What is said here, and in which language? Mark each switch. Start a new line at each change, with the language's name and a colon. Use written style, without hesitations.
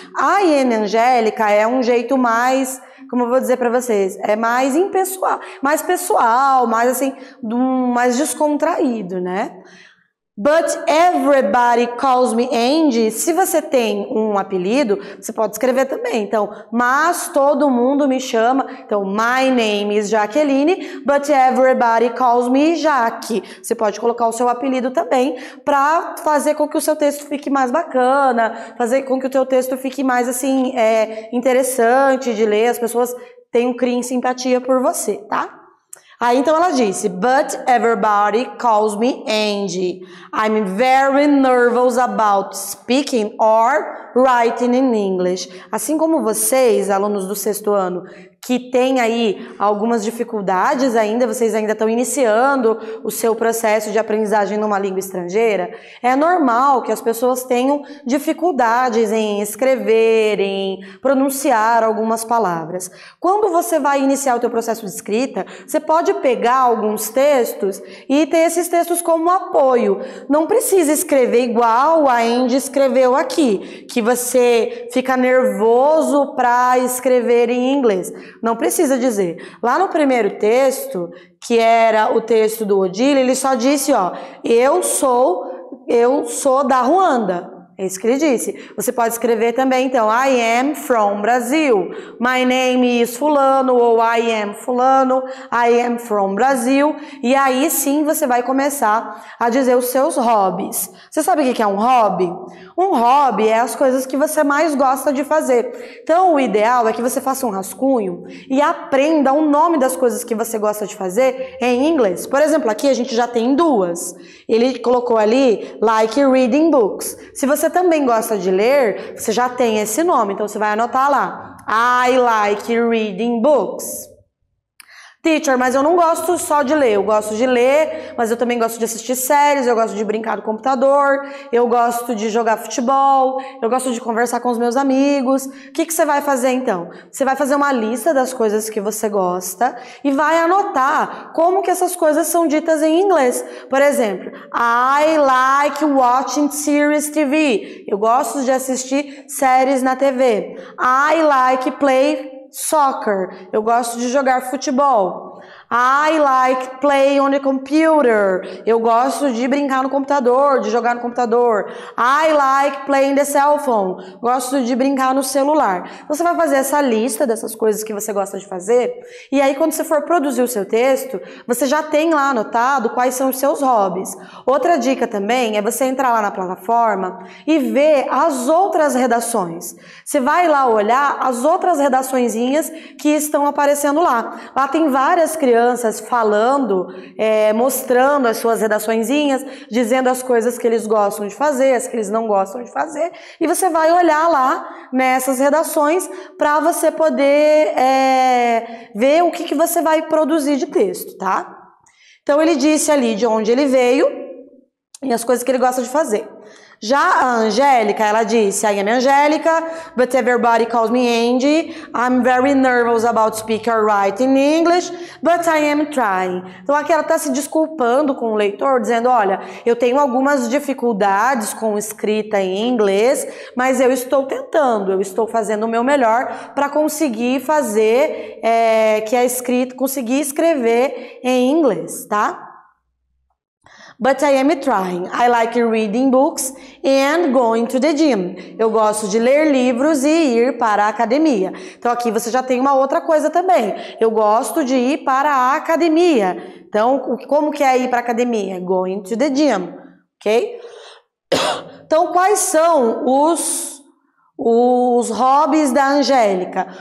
English: I am Angélica
Portuguese: é um jeito mais, como eu vou dizer para vocês, é mais impessoal, mais pessoal, mais assim, mais descontraído, né?
English: But everybody calls me Andy.
Portuguese: Se você tem um apelido, você pode escrever também. Então, mas todo mundo me chama.
English: Então, my name is Jaqueline, but everybody calls me Jaque.
Portuguese: Você pode colocar o seu apelido também para fazer com que o seu texto fique mais bacana, fazer com que o teu texto fique mais assim, interessante de ler. As pessoas criem simpatia por você, tá? Aí então ela disse,
English: but everybody calls me Andy. I'm very nervous about speaking or writing in English.
Portuguese: Assim como vocês, alunos do 6º ano, que têm aí algumas dificuldades ainda, vocês ainda estão iniciando o seu processo de aprendizagem numa língua estrangeira, é normal que as pessoas tenham dificuldades em escrever, em pronunciar algumas palavras. Quando você vai iniciar o teu processo de escrita, você pode pegar alguns textos e ter esses textos como apoio. Não precisa escrever igual a Andy escreveu aqui, que você fica nervoso para escrever em inglês. Não precisa dizer. Lá no primeiro texto, que era o texto do Odile, ele só disse, ó, eu sou da Ruanda. É isso que ele disse. Você pode escrever também, então,
English: I am from Brazil. My name is fulano, ou I am fulano, I am from Brazil.
Portuguese: E aí sim você vai começar a dizer os seus hobbies. Você sabe o que é um hobby? Um hobby é as coisas que você mais gosta de fazer. Então, o ideal é que você faça um rascunho e aprenda o nome das coisas que você gosta de fazer em inglês. Por exemplo, aqui a gente já tem duas. Ele colocou ali,
English: like reading books.
Portuguese: Se você também gosta de ler, você já tem esse nome, então você vai anotar lá.
English: I like reading books.
Portuguese: Teacher, mas eu não gosto só de ler, eu gosto de ler, mas eu também gosto de assistir séries, eu gosto de brincar no computador, eu gosto de jogar futebol, eu gosto de conversar com os meus amigos. O que você vai fazer então? Você vai fazer uma lista das coisas que você gosta e vai anotar como que essas coisas são ditas em inglês. Por exemplo,
English: I like watching series TV.
Portuguese: Eu gosto de assistir séries na TV.
English: I like play soccer.
Portuguese: Eu gosto de jogar futebol.
English: I like play on the computer.
Portuguese: Eu gosto de brincar no computador, de jogar no computador.
English: I like playing the cell phone.
Portuguese: Gosto de brincar no celular. Você vai fazer essa lista dessas coisas que você gosta de fazer e aí quando você for produzir o seu texto, você já tem lá anotado quais são os seus hobbies. Outra dica também é você entrar lá na plataforma e ver as outras redações. Você vai lá olhar as outras redaçõezinhas que estão aparecendo lá. Lá tem várias crianças falando, mostrando as suas redaçõezinhas, dizendo as coisas que eles gostam de fazer, as que eles não gostam de fazer, e você vai olhar lá nessas redações para você poder ver o que você vai produzir de texto, tá? Então ele disse ali de onde ele veio e as coisas que ele gosta de fazer. Já a Angélica, ela disse,
English: I am Angélica, but everybody calls me Andy. I'm very nervous about speaking or writing in English, but I am trying.
Portuguese: Então aqui ela está se desculpando com o leitor, dizendo, olha, eu tenho algumas dificuldades com escrita em inglês, mas eu estou tentando, eu estou fazendo o meu melhor para conseguir fazer, conseguir escrever em inglês, tá?
English: But I am trying. I like reading books and going to the gym.
Portuguese: Eu gosto de ler livros e ir para a academia. Então aqui você já tem uma outra coisa também. Eu gosto de ir para a academia. Então, como que é ir para a academia?
English: Going to the gym, ok?
Portuguese: Então, quais são os hobbies da Angélica?